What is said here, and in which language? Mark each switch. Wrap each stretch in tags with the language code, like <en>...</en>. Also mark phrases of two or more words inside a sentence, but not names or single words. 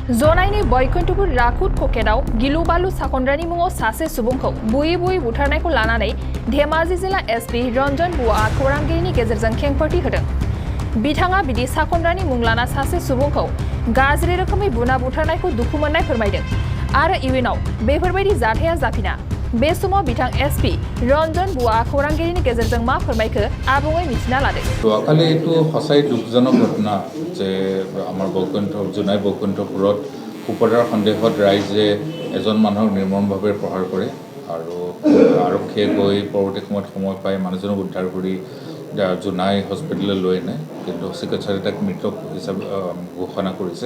<brx>जनायनि बैकुन्ठपुर राकुट ककेदाव गिलु बालु साखन्द्रानि मुङाव सासे सुबुंखौ बुयै बुयै बुथारनायखौ लानानै धेमाजि जिल्ला एसपि रन्जन बुआ खौरांगिरिनि गेजेरजों खेंफोरथि होदों। बिथाङा बिदि साखन्द्रानि मुं लाना सासे सुबुंखौ गाज्रि रोखोमै बुना बुथारनायखौ दुखु मोननाय फोरमायदों आरो इयुनाव बेफोरबायदि जाथाया जाफिना। बे समाव बिथां एसपि रन्जन बुआ खौरांगिरिनि गेजेरजों मा फोरमायखो आबुङै मिथिना लादों।</brx> <as>যোৱাকালি এইটো সঁচাই দুখজনক ঘটনা যে আমাৰ জোনাই বৈকুণ্ঠপুৰত কুপদাৰ সন্দেহত ৰাইজে এজন মানুহক নিৰ্মমভাৱে প্ৰহাৰ কৰে আৰু আৰক্ষীয়ে গৈ পৰৱৰ্তী সময় পাই মানুহজনক উদ্ধাৰ কৰি জোনাই হস্পিটেললৈ লৈ আনে, কিন্তু চিকিৎসালয়ে তাক মৃত হিচাপে ঘোষণা কৰিছে।</as>